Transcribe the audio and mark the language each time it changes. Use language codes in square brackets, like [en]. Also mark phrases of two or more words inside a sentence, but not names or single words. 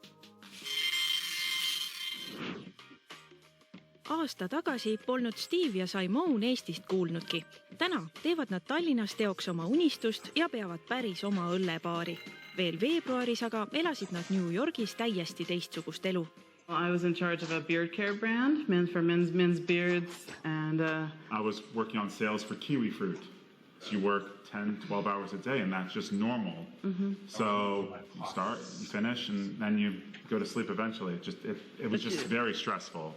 [et] Aasta tagasi polnud Steve ja Simone Eestist kuulnudki. Täna teevad nad Tallinnas teoks oma unistust ja peavad päris oma õllepaari. Veel veebruaris aga elasid nad New Yorgis täiesti teistsugust elu. [en] I was in charge of a beard care brand, for men's beards, and I was working on sales for kiwi fruit. So you work 10, 12 hours a day, and that's just normal. So you start, you finish, and then you go to sleep eventually. It was just very stressful.